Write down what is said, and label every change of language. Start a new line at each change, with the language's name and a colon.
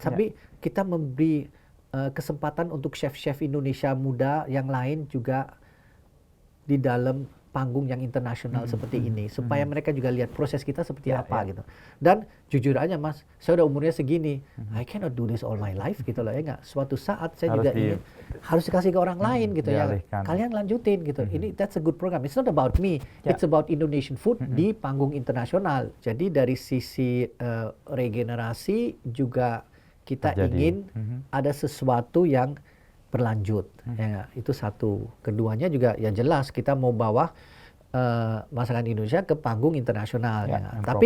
Indonesian: Tapi kita memberi kesempatan untuk chef-chef Indonesia muda yang lain juga di dalam panggung yang internasional seperti ini supaya mereka juga lihat proses kita seperti apa gitu. Dan jujur aja Mas, saya udah umurnya segini,
English: I cannot do this all my life
Indonesian: gitu loh ya nggak. Suatu saat saya juga ingin harus dikasih ke orang lain gitu ya. Kalian lanjutin gitu.
English: Ini that's a good program. It's not about me, it's about Indonesian food
Indonesian: di panggung internasional. Jadi dari sisi regenerasi juga kita ingin ada sesuatu yang berlanjut. Ya, itu satu. Keduanya juga ya jelas kita mau bawa masakan Indonesia ke panggung internasional. Ya.